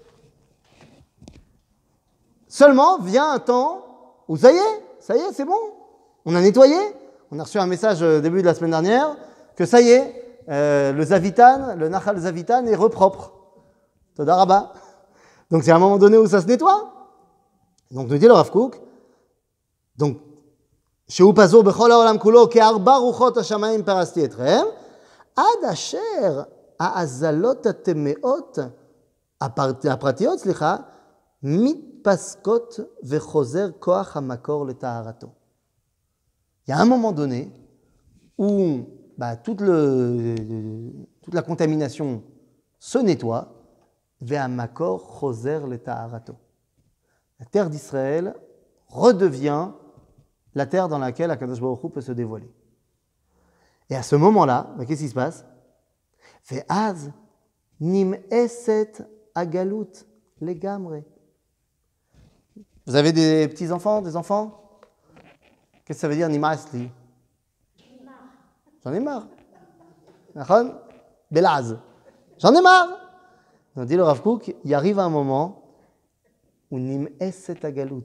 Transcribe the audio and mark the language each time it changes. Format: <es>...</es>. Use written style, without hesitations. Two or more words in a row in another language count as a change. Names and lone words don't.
<fr>Seulement, vient un temps où ça y est, c'est bon. On a nettoyé. On a reçu un message au début de la semaine dernière que ça y est, le Zavitan, le Nachal Zavitan est repropre.</fr> <he>תודה רבה.</he> <fr>Donc c'est à un moment donné où ça se nettoie. Donc nous dit le Rav Kook. Donc,</fr> <he>שהוא פזור בכל העולם כולו כארבע רוחות השמים פרשתי אתכם עד אשר הזוהמות הטמאות הפרטיות, סליחה, מתפסקות וחוזר כוח המקור לטהרתו.</he> <fr>Il y a un moment donné où toute la contamination se nettoie,</fr> <he>והמקור חוזר לטהרתו.</he> <fr>La terre d'Israël redevient la terre dans laquelle</fr> <he>הקדוש ברוך הוא</he> <fr>peut se dévoiler. Et à ce moment-là, qu'est-ce qui se passe?</fr> <he>ואז נמאסת הגלות לגמרי.</he> <fr>Vous avez des petits-enfants, des enfants? Qu'est-ce que ça veut dire nim'asli? J'en ai marre. Nachon? Belaz. J'en ai marre. Donc dit le Rav Kook, il arrive un moment où</fr> <he>נמאסת הגלות.</he>